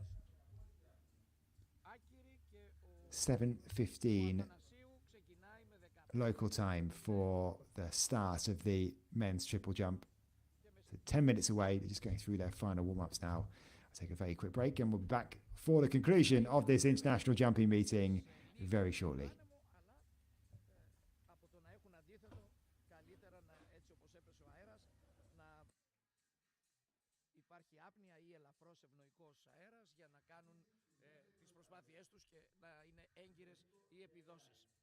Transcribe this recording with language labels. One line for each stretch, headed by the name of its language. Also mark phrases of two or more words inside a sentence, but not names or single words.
English: 7:15 local time for the start of the men's triple jump. So 10 minutes away. They're just going through their final warm-ups now. I'll take a very quick break, and we'll be back for the conclusion of this international jumping meeting very shortly.
Greek: Υπάρχει άπνοια ή ελαφρώς ευνοϊκός αέρας για να κάνουν τις προσπάθειές τους και να είναι έγκυρες οι επιδόσεις.